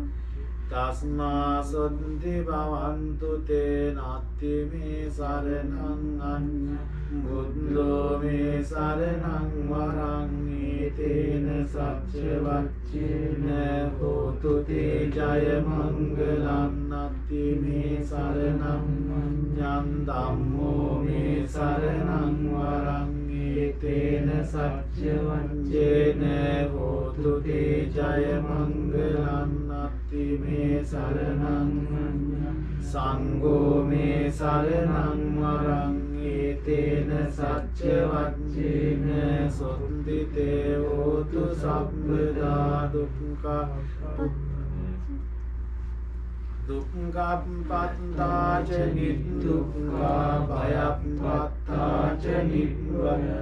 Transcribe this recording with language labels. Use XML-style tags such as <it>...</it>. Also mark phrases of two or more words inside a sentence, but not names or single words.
<pi>තස්මා සොත්ති භවන්තු තේ. නාත්ති මේ සරණං අඤ්ඤං බුද්ධෝ මේ සරණං වරං. ඒතේන සච්ච වච්චේන හෝතු තේ ජය මංගලං. සම්පත්ති මේ සරණං යං ධම්මෝ මේ සරණං වරං ඒතේන සච්ච වංචේන හෝතු තේ ජය මංගලං අත්ති මේ සරණං සංඝෝ මේ සරණං වරං ඒතේන සච්ච වංචේන සොන්දිතේ හෝතු සම්පදා දුක්ඛප්පත්තාච නිදුක්ඛා භයප්පත්තාච නිබ්බය</pi>